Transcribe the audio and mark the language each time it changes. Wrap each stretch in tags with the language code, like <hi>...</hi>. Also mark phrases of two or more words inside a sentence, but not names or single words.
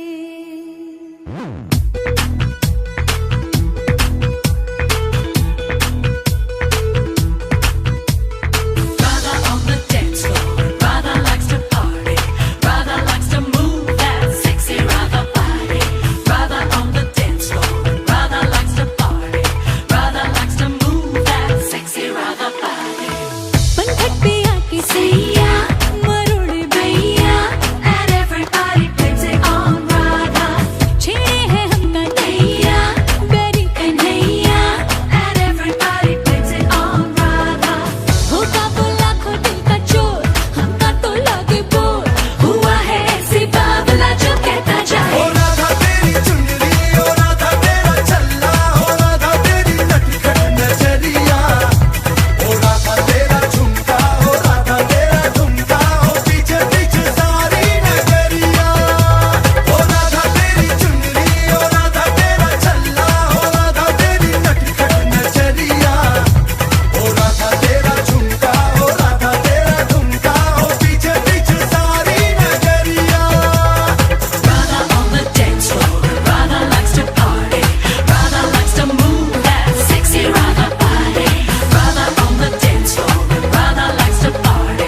<en>Radha on the dance floor. Radha likes to party. Radha likes to move that sexy Radha body. Radha on the dance floor. Radha likes to party. Radha likes to move that sexy Radha body.</en> <hi>पंखट पे आके सैया मरोड़ भैया</hi> <en>And everybody blames it on Radha.</en> <hi>छेड़े हैं हमका नैया बेरी कन्हैया</hi> <en>And everybody blames it on Radha.</en> <hi>होगा वो लाखों दिल का चोर हमका तो लागे बोर हुआ है ऐसी बावला जो कहता जाए. ओ राधा तेरी चुनरी, ओ राधा तेरा छल्ला, ओ राधा तेरी नटखट नजरिया, ओ राधा तेरा झुमका, ओ राधा तेरा झुमका, ओ पीछे पीछे सारी नगरिया। ओ राधा तेरी चुनरी, ओ राधा तेरा छल्ला, ओ राधा तेरी नटखट नजरिया, ओ राधा तेरा झुमका, ओ राधा तेरा झुमका, ओ पीछे पीछे सारी नगरिया।</hi> <en>Radha on the dance floor. Radha likes to party. Radha likes to move that sexy Radha body. Radha on the dance floor. Radha likes to party.</en>